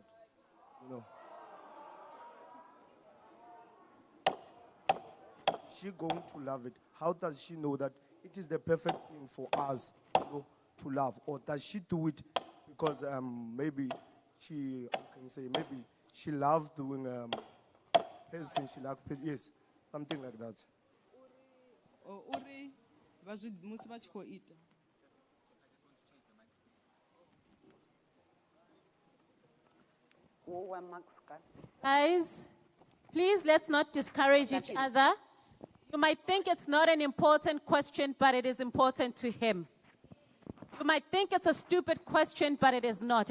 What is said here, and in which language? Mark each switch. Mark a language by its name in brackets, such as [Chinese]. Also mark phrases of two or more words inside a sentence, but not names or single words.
[English] You know. She going to love it? How does she know that it is the perfect thing for us, to love? Or does she do it because maybe she loves doing person, she loves person, yes, something like that. [Venda] Uri vazwi musi vha tshi khou ita. [English] Guys, please let's not discourage each other. You might think it's not an important question, but it is important to him. You might think it's a stupid question, but it is not.